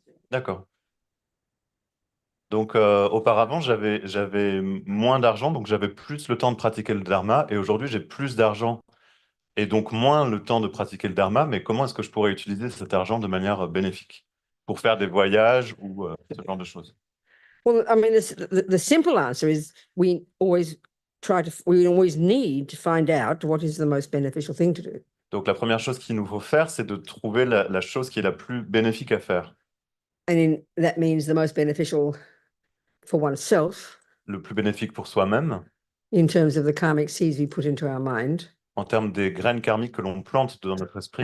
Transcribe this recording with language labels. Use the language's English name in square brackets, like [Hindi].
[French] D'accord. Donc, auparavant, j'avais moins d'argent, donc j'avais plus le temps de pratiquer le dharma. Et aujourd'hui, j'ai plus d'argent et donc moins le temps de pratiquer le dharma. Mais comment est-ce que je pourrais utiliser cet argent de manière bénéfique pour faire des voyages ou ce genre de choses? [English] Well, I mean, the simple answer is we always need to find out what is the most beneficial thing to do. [French] Donc, la première chose qu'il nous faut faire, c'est de trouver la chose qui est la plus bénéfique à faire. [English] And that means the most beneficial for oneself. [French] Le plus bénéfique pour soi-même. [English] In terms of the karmic seeds we put into our mind. [French] En termes des graines karmiques que l'on plante dans notre esprit.